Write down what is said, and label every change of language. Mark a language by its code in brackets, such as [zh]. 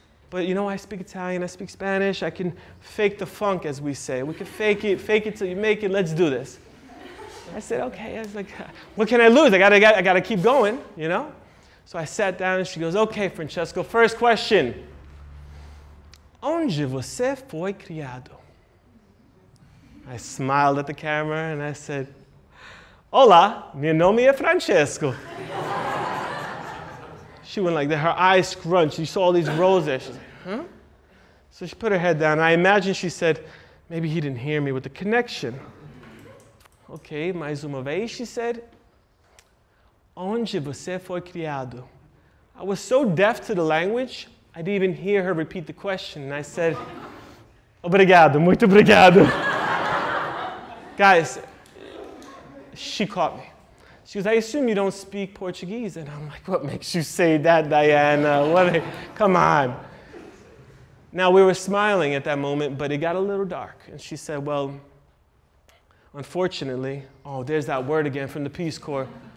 [en] But you know, I speak Italian, I speak Spanish, I can fake the funk, as we say. We can fake it till you make it, let's do this. I said, okay. I was like, what can I lose? I gotta keep going, you know? So I sat down and she goes, okay, Francesco, first question. [pt] Onde você foi criado? [en] I smiled at the camera and I said, [pt] Olá, meu nome é Francesco. [en] She went like that, her eyes scrunched. You saw all these rows there. She's like, huh? So she put her head down. I imagine she said, maybe he didn't hear me with the connection. [pt] Okay, mais uma vez, [en] she said, [pt] onde você foi criado? [en] I was so deaf to the language, I didn't even hear her repeat the question. And I said, [pt] obrigado, muito obrigado. [en] Guys, she caught me. She goes, I assume you don't speak Portuguese. And I'm like, what makes you say that, Diana? Come on. Now, we were smiling at that moment, but it got a little dark. And she said, well, unfortunately, oh, there's that word again from the Peace Corps.